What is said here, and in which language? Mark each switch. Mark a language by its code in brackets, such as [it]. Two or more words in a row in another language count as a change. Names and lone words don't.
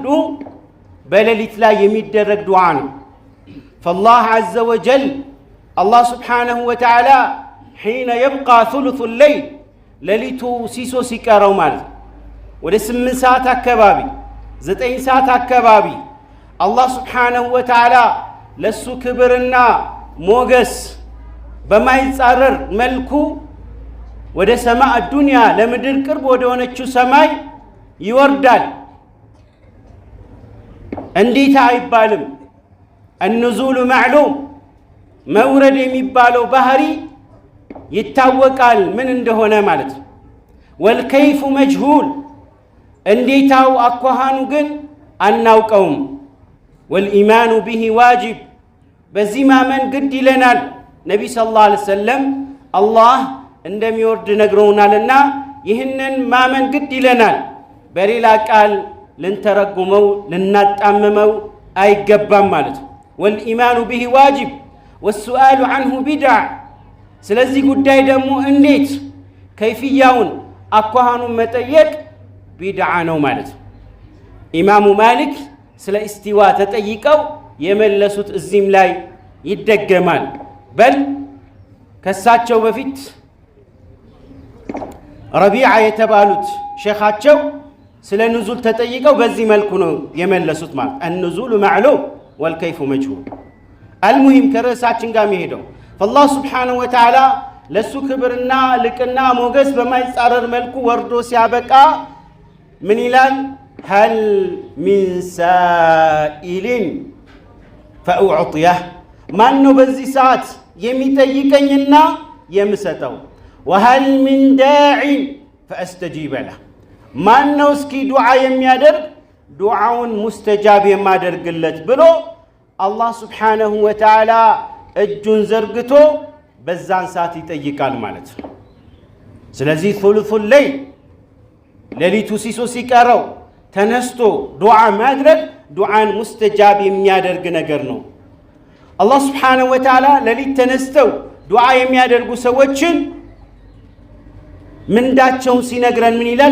[am] በሌሊት ላይ የሚደረግ ዱዓ ነው። [ar] فالله عز وجل [am] አላህ [ar] سبحانه وتعالى حين يبقى ثلث الليل [am] ሌሊቱ ሲሶ ሲቀረው ማለት ወደ 8 ሰዓት አካባቢ 9 ሰዓት አካባቢ አላህ [ar] سبحانه وتعالى [am] ለሱ ክብርና ሞገስ በማይጻረር መልኩ ወደ [ar] سماء الدنيا [am] ለምድር ቅርብ ወደ ሆነችው ሰማይ ይወርዳል። እንዴት አይባልም። [ar] النزول معلوم [am] መውረድ የሚባለው ባህሪ ይታወቃል ምን እንደሆነ ማለት ነው። [ar] والكيف مجهول [am] እንዴታው አኳሃኑ ግን አናውቀውም። [ar] والإيمان به واجب [am] በዚህ ማመን ግድ ይለናል። ነቢ [ar] صلى الله عليه وسلم [am] አላህ እንደሚወርድ ነግረውናልና ይህንን ማመን ግድ ይለናል። በሌላ ቃል ልንተረጉመው ልናጣምመው አይገባም ማለት ነው። [ar] والإيمان به واجب والسؤال عنه بدع [am] ስለዚህ ጉዳይ ደግሞ እንዴት ከይፍያውን አኳሃኑን መጠየቅ ቢድዓ ነው ማለት ነው። ኢማሙ ማሊክ ስለ እስቲዋ ተጠይቀው የመለሱት እዚህም ላይ ይደገማል። በል ከሳቸው በፊት ረቢዓ የተባሉት ሼኻቸው ስለ ኑዙል ተጠይቀው በዚህ መልኩ ነው የመለሱት ማለት [ar] النزول معلوم والكيف مجهول። [am] አልሙሂም ከርዕሳችን ጋር የሚሄደው [ar] فالله سبحانه وتعالى [am] ለሱ ክብርና ልቅና ሞገስ በማይጻረር መልኩ ወርዶ ሲያበቃ ምን ይላል? [ar] هل من سائل فأعطيه [am] ማን ነው በዚህ ሰዓት የሚጠይቀኝና የምሰጠው? [ar] وهل من داع فأستجيب له [am] ማን ነው እስኪ ዱዓ የሚያደርግ ዱዓውን ሙስተጃብ የማደርግለት ብሎ አላህ [ar] سبحانه وتعالى [am] እጁን ዘርግቶ በዛን ሰዓት ይጠይቃል ማለት ነው። ስለዚህ [ar] ثلث الليل [am] ሌሊቱ ሲሶ ሲቀረው ተነስቶ ዱዓ ማድረግ ዱዓን ሙስተጃብ የሚያደርግ ነገር ነው። አላህ [ar] سبحانه وتعالى [am] ሌሊት ተነስተው ዱዓ የሚያደርጉ ሰዎችን ምንዳቸውን ሲነግረን ምን ይላል?